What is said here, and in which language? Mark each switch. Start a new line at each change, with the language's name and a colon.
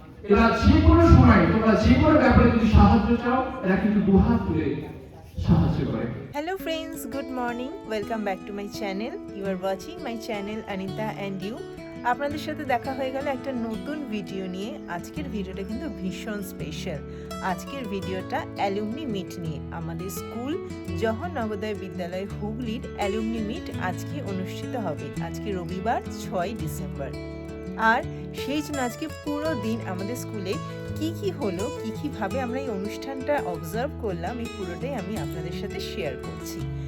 Bangla: এরা যে কোনো সময় তোমরা যে কোনো ব্যাপারে যদি সাহায্য চাও এরা কিন্তু দুহাত তুলে সাহায্য করে।
English: Hello friends, good morning. Welcome back to my channel. You are watching my channel Anita and you.
Bangla: আপনাদের সাথে দেখা হয়ে গেল একটা নতুন ভিডিও নিয়ে। আজকের ভিডিওটা কিন্তু ভীষণ স্পেশাল। আজকের ভিডিওটা অ্যালুমনি মিট নিয়ে। আমাদের স্কুল জওহর নবোদয় বিদ্যালয় হুগলির অ্যালুমনি মিট আজকে অনুষ্ঠিত হবে। আজকে রবিবার 6 ডিসেম্বর। আর সেই জন্য আজকে পুরো দিন আমাদের স্কুলে কি হলো, কিভাবে আমরা এই অনুষ্ঠানটা অবজার্ভ করলাম, এই পুরোটাই আমি আপনাদের সাথে শেয়ার করছি।